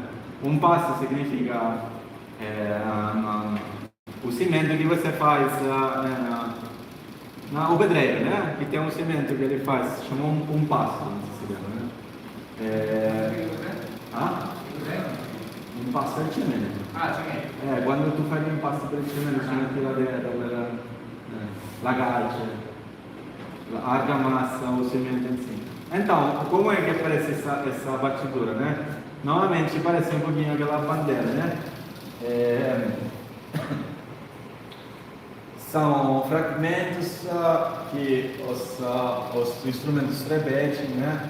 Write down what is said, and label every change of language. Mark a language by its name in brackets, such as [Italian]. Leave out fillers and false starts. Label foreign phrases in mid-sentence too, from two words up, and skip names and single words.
[Portuguese] Um passo significa o cimento que você faz na pedreira, né? Que tem um cimento que ele faz, chama um passo, não sei se lembra, né? Um passo é cimento. Cimento. [Italian] Quando tu fai un passo per il cimento c'è anche la calce, la argamassa, [Portuguese] o cimento [Italian] in si. [Portuguese] Então, como é que aparece essa partitura, né? Novamente parece um pouquinho aquela bandeira, né? São fragmentos que os instrumentos repetem, né?